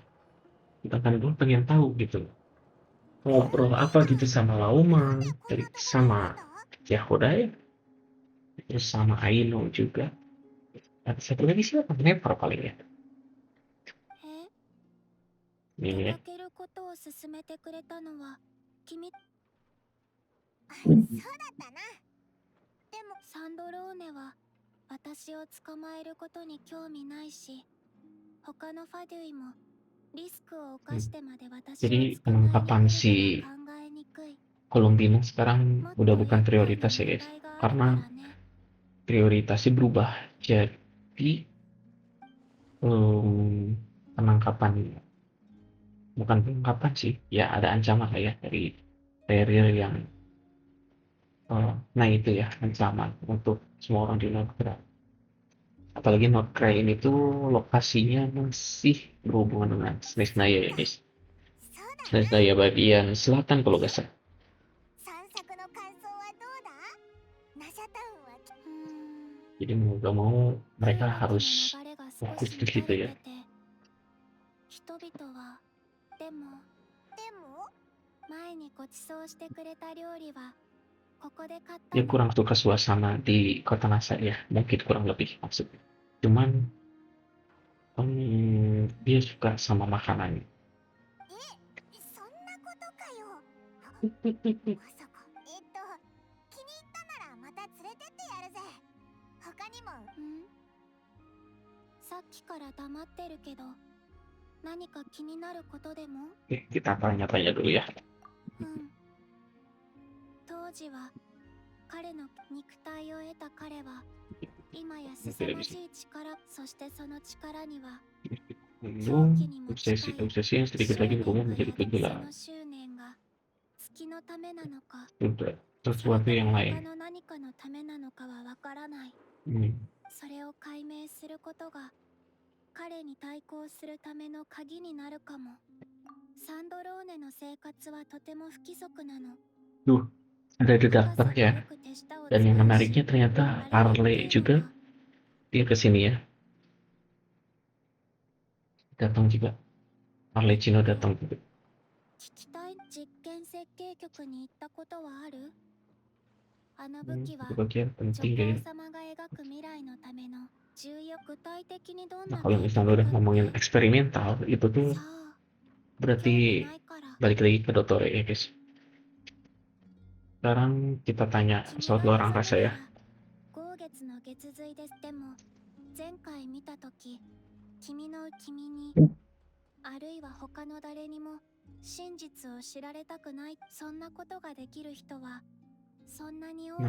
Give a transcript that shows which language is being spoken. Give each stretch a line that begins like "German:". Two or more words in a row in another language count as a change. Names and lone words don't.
Indonesian: Kita kan dulu pengen tahu gitu. Ngobrol apa gitu sama Lauma, sama Yahodai, terus sama Aino juga. Ada satu lagi siapa? Never paling ya.
Japanese: え、
Indonesian: Ini
Japanese: 出
Indonesian: ya.
Japanese: かけることを勧めてくれたのは君。そうだったな。でもサンドローネは私を捕まえることに興味ないし、他のファデュイもリスクを冒してまで私を
Indonesian: Jadi
Japanese: 捕まえに来
Indonesian: penangkapan
Japanese: る
Indonesian: si
Japanese: とは考えにくい。
Indonesian: Columbina sekarang
Japanese: もっと
Indonesian: udah
Japanese: 厄
Indonesian: bukan
Japanese: 介な
Indonesian: prioritas ya
Japanese: 問
Indonesian: guys.
Japanese: 題があるか
Indonesian: Karena
Japanese: らね。
Indonesian: prioritasnya berubah. Jadi penangkapan, bukan penangkapan sih. Ya ada ancaman lah ya dari Terrier yang nah itu ya ancaman untuk semua orang di Nordkra. Apalagi Nordkra ini tuh lokasinya masih berhubungan dengan Snezhnaya ya guys.
Japanese: そうだ。
Indonesian: Snezhnaya bagian selatan kalau nggak salah.
Japanese: 散策の感想はどうだ？ナシャタウンは
Indonesian: Jadi mau gak mau mereka
Japanese: 空気
Indonesian: harus
Japanese: の流れが少
Indonesian: fokus
Japanese: し
Indonesian: di
Japanese: 乱
Indonesian: situ
Japanese: れ
Indonesian: ya.
Japanese: てて、人々はでも前にご馳走してくれた料理はここで買った
Indonesian: Dia
Japanese: の。
Indonesian: kurang suka suasana di kota Nasa ya, mungkin kurang lebih maksudnya. Cuman dia suka sama makanan.
Japanese: そんなことかよ。まさか。気に入ったならまた連れてってやるぜ。他にも。さっきから黙ってるけど、何か気になることでも？
Indonesian: Kita tanya-tanya dulu ya.
Japanese: 当時は彼の肉体を得た彼は今や凄まじい力、そしてその力には
Indonesian: Belum obsesi yang sedikit lagi berubah menjadi
Japanese: そ
Indonesian: kegilaan.
Japanese: の執念が月のためなのか、
Indonesian: Sudah
Japanese: それ
Indonesian: sesuatu
Japanese: と
Indonesian: yang
Japanese: も他
Indonesian: lain.
Japanese: の何かのためなのかはわからない。 それを解明することが彼に対抗するための鍵になるかも。サンドローネの生活はとても不規則なの。
Indonesian: Duh, ada The Doctor
Japanese: 深さが
Indonesian: ya.
Japanese: よく手下を
Indonesian: Dan yang
Japanese: 使う
Indonesian: menariknya
Japanese: し、
Indonesian: ternyata
Japanese: あれ
Indonesian: Arle
Japanese: っていうの
Indonesian: juga
Japanese: は
Indonesian: dia kesini ya. Datang juga. Arlecchino datang juga.
Japanese: 聞きたい。実験設計局に行ったことはある？あの武器は
Indonesian: Itu bagian
Japanese: 女
Indonesian: penting ya.
Japanese: 皇様が描く未来のための重要。具体的にどん
Indonesian: Nah
Japanese: な
Indonesian: kalau
Japanese: 計
Indonesian: misalnya
Japanese: 画
Indonesian: udah
Japanese: かっ
Indonesian: ngomongin
Japanese: て？
Indonesian: eksperimental, itu tuh
Japanese: さあ、興味
Indonesian: berarti
Japanese: ないから。
Indonesian: balik lagi ke Dottore ya guys. Sekarang kita tanya
Japanese: 君
Indonesian: pesawat
Japanese: が
Indonesian: luar
Japanese: 望む
Indonesian: angkasa
Japanese: な
Indonesian: ya.
Japanese: ら豪月の月髄です。でも前回見たとき、君に、あるいは他の誰にも真実を知られたくない。そんなことができる人はそんなに多